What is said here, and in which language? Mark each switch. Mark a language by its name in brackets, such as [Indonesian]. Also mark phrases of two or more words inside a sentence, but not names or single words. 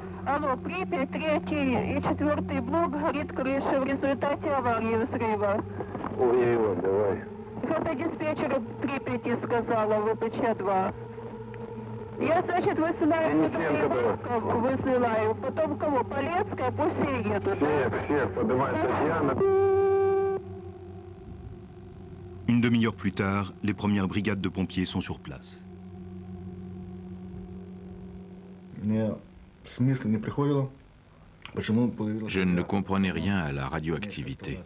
[Russian] Алло, Припять, 3 и 4 блок горит крыша в результате аварии взрыва. Ой-ой-ой, давай. Это диспетчер Припяти сказала, ВПЧ-2. Я, значит, высылаю, высылаю. Потом кого? Полецкая, пусть все едут. Всех, подавай, Татьяна. [French] Une demi-heure plus tard, les premières brigades de pompiers sont sur place. Je ne comprenais rien à la radioactivité.